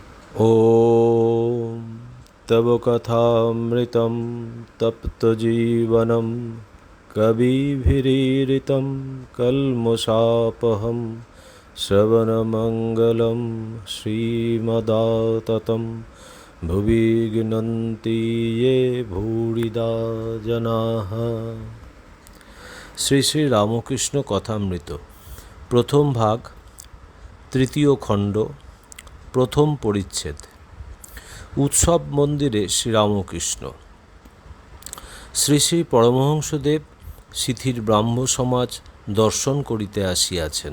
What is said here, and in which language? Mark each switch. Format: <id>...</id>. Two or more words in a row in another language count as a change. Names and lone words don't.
<sa>ॐ तव कथामृतं तप्तजीवनं कविभिरीरितं कल्मषापहं श्रवणमङ्गलं श्रीमदाततं भुवि गिनन्ति ये भूरिदा जनाः।</sa> <bn>শ্রী শ্রী রামকৃষ্ণ কথামৃত প্রথম ভাগ, তৃতীয় খণ্ড, প্রথম পরিচ্ছেদ। উৎসব মন্দিরে শ্রীরামকৃষ্ণ। শ্রী শ্রী পরমহংসদেব সিথির ব্রাহ্ম সমাজ দর্শন করিতে আসিয়াছেন।</bn>